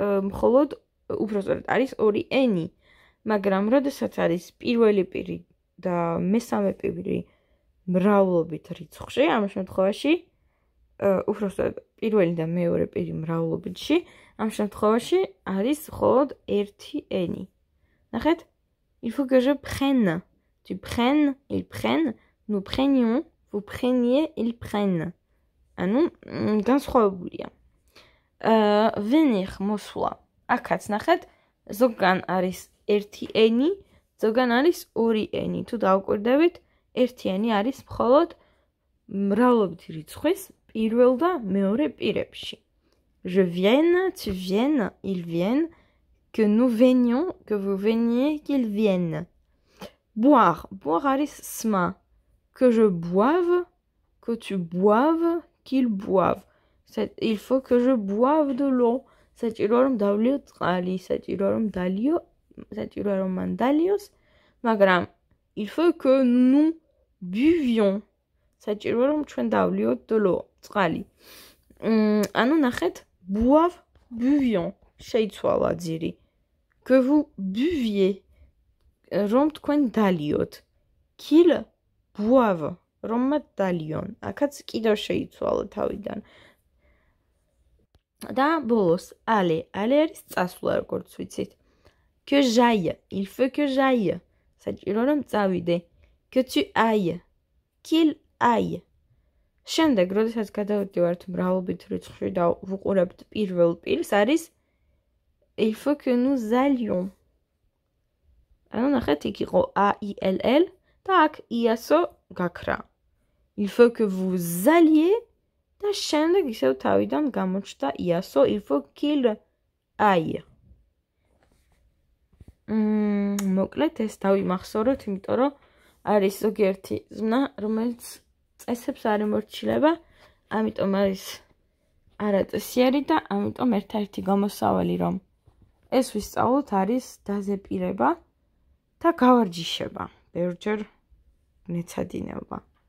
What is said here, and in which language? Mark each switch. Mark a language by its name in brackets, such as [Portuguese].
[Georgian] მხოლოდ უпростоრად არის ორი ენი, მაგრამ როდესაც არის პირველი პირი და მესამე პირი მრავლობით რიცხვში, ამ შემთხვევაში უпростоრად პირველი და მეორე პირი მრავლობითში, ამ შემთხვევაში არის მხოლოდ ერთი ენი. ნახეთ? [French] Il faut que je prenne. Tu prennes, ils prennent, nous prenions, vous preniez, ils prennent. [Georgian] ანუ განსხვავებულია. Venir, მოსვლა. აქაც ნახეთ, ზოგან არის ერთი ენი, ზოგან არის ორი ენი. თუ დავკვირდებით, ერთი ენი არის მხოლოდ მრავლობითი რიცხვის პირველ და მეორე პირებში. [French] Je vienne, tu viennes, ils viennent, que nous venions, que vous veniez, qu'ils viennent. Boire. Boire არის sma. Que je boive, que tu boives, qu'ils boivent. Il faut que je boive de l'eau. [Georgian] საჭიროა რომ დავლიო წყალი, საჭიროა რომ დალიო, საჭიროა რომ მან დალიოს, მაგრამ [French] il faut que nous buvions. [Georgian] საჭიროა რომ ჩვენ დავლიოთ [French] de l'eau, [Georgian] წყალი. ანუ ნახეთ, boive, buvions. შეიცვალა ძირი. [French] Que vous buviez. [Georgian] რომ თქვენ დალიოთ. [French] Qu'ils boivent. [Georgian] რომ მათ დალიონ. აქაც კიდევ შეიცვალა თავიდან. და ბოლოს, aller. aller არის წასვლა, როგორც ვიცით. [French] Que j'aille. Il faut que j'aille. [Georgian] საჭირო რომ წავიდე. [French] Que tu ailles. Qu'il aille. [Georgian] შემდეგ, როდესაც გადავდივართ მრავლობით რიცხვში და ვუყურებთ პირველ პირს, არის [French] il faut que nous allions. [Georgian] ანუ ნახეთ, იქ იყო A-I-L-L და აქ IASO გაქრა. [French] Il faut que vous alliez [Georgian] და შემდეგ ისევ თავიდან გამოჩნდა IASO, [French] il faut qu'il aille. [Georgian] მოკლედ ეს დავიმახსოვროთ, იმიტომ რომ არის ზოგიერთი ზმნა, რომელიც წესებს არ ემორჩილება, ამიტომ არის არაწესიერი და ამიტომ ერთ-ერთი გამოსავალი, რომ ეს ვისწავლოთ, არის დაზეპირება და გავარჯიშება, ბევრჯერ მეცადინეობა.